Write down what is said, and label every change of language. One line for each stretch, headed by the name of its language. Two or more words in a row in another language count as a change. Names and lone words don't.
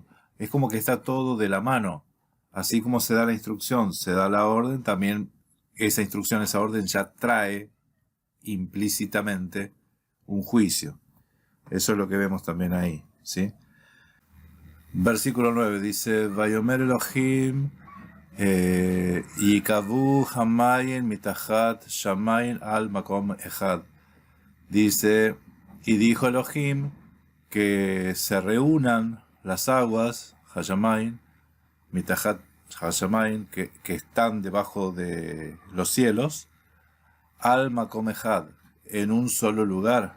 Spanish: Es como que está todo de la mano. Así como se da la instrucción, se da la orden, también esa instrucción, esa orden ya trae implícitamente un juicio. Eso es lo que vemos también ahí, ¿sí? Versículo 9 dice,
Hebrew: ויאמר אלוהים, יקוו המים מתחת השמים אל מקום אחד.
Spanish: Dice, y dijo Elohim que se reúnan las aguas,
Hebrew: המים, מתחת השמים,
Spanish: que están debajo de los cielos,
Hebrew: אל מקום אחד,
Spanish: en un solo lugar.